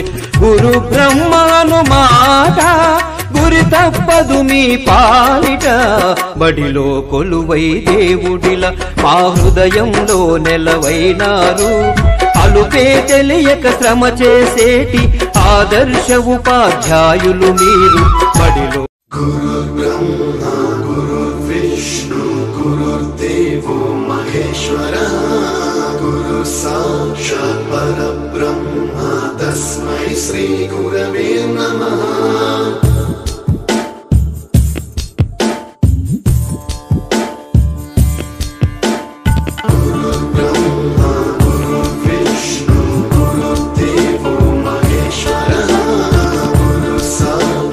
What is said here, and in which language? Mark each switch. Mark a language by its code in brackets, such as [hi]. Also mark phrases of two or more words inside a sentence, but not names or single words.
[te] గురు బ్రహ్మను మాట గురి తప్పదు మీ పాలిట బడిలో కొలువై దేవుడిలా మా హృదయంలో నెలవైనారు। అలుపే తెలియక శ్రమ చేసేటి ఆదర్శ ఉపాధ్యాయులు మీరు బడిలో। [sa] गुरुर्ब्रह्मा गुरुर्विष्णु गुरुर्देवो महेश्वरः गुरुः साक्षात् परब्रह्म तस्मै श्री गुरवे नमः। गुरुर्ब्रह्मा गुरुर्विष्णु गुरुर्देवो महेश्वरः गुरुः